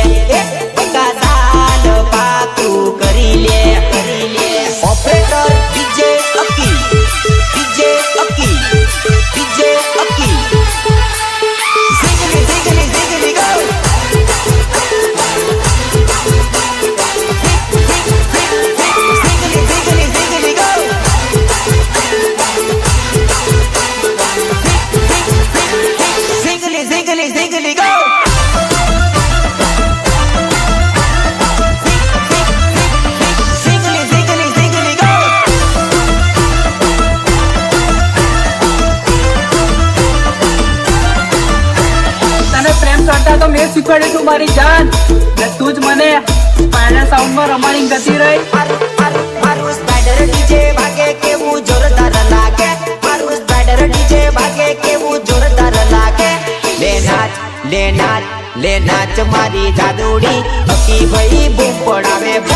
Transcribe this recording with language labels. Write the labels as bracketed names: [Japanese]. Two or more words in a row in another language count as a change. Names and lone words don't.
[Gujarati] હે બકા સાલ પાકું કરી લે ઓપરેટર ડીજે અકી ડીજે અકી ડીજે અકી [English] Zingly zingly zingly go zingly zingly zingly go Zingly, zingly, zingly, go! Zingly, zingly, zingly, go! [Gujarati] તને પ્રેમ કરતા તો મેં શીખવાડ્યું તું મારી જાન ને તું જ મને સ્પાઈડર સાઉન્ડમાં રમાડી ગતી રહી મારું સ્પાઈડર ડીજે વાગે કેવું જોરદાર લાગે મારું સ્પાઈડર ડીજે વાગે કેવું જોરદાર લાગે લે નાચ મારી જાદુડી અકી ભાઈ બૂમ પડાવે